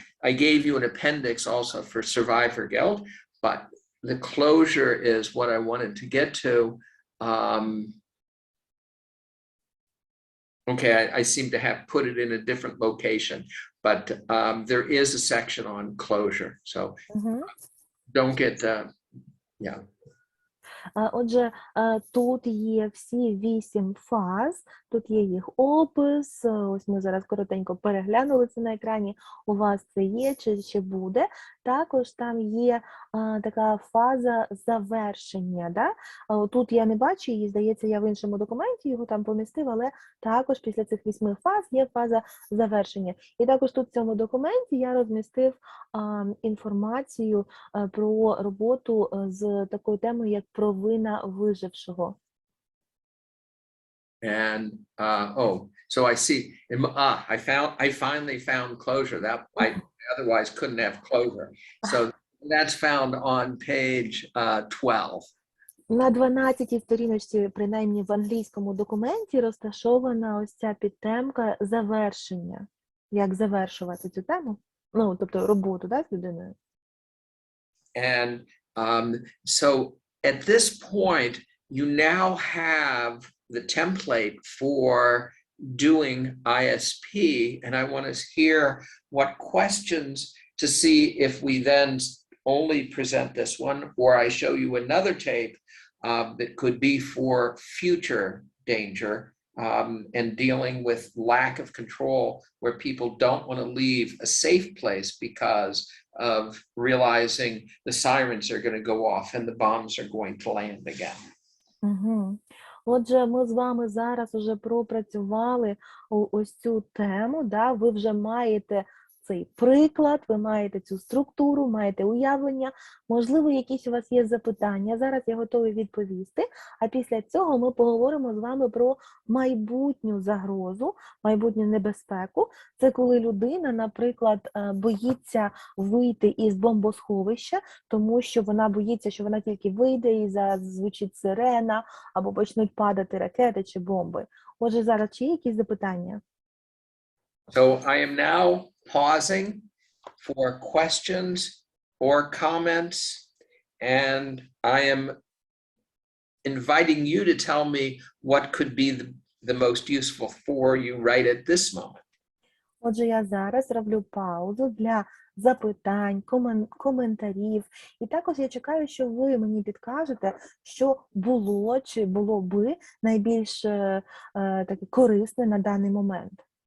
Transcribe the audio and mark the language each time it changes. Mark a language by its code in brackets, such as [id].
[en] I gave you an appendix also for survivor guilt, but the closure is what I wanted to get to. Okay, I seem to have put it in a different location, but there is a section on closure, so don't get yeah. [uk] Отже, тут є всі 8 фаз, тут є їх опис, ось ми зараз коротенько переглянули це на екрані, у вас це є чи ще буде. Також там є така фаза завершення. Да? Тут я не бачу її, здається, я в іншому документі його там помістив, але також після цих 8 фаз є фаза завершення. І також тут в цьому документі я розмістив інформацію про роботу з такою темою, як провина вижившого. [en] And so I see. I finally found closure. That I otherwise couldn't have closure. So that's found on page 12. [uk] На 12-й сторіночці, принаймні в англійському документі, розташована ось ця підтемка завершення. Як завершувати цю тему? Ну, тобто роботу, да, з людиною. [en] And so at this point, you now have the template for doing ISP, and I want to hear what questions to see if we then only present this one, or I show you another tape that could be for future danger and dealing with lack of control, where people don't want to leave a safe place because of realizing the sirens are going to go off and the bombs are going to land again. [uk] Отже, ми з вами зараз уже пропрацювали ось цю тему, да? Ви вже маєте цей приклад, ви маєте цю структуру, маєте уявлення, можливо, якісь у вас є запитання, зараз я готовий відповісти, а після цього ми поговоримо з вами про майбутню загрозу, майбутню небезпеку. Це коли людина, наприклад, боїться вийти із бомбосховища, тому що вона боїться, що вона тільки вийде і зазвучить сирена, або почнуть падати ракети чи бомби. Отже, зараз чи є якісь запитання? [en] So I am now pausing for questions or comments, and I am inviting you to tell me what could be the most useful for you right at this moment. [uk] Отже, я зараз роблю паузу для запитань, коментарів. І також я чекаю, що ви мені підкажете, що було чи було би найбільш таке корисне на даний момент.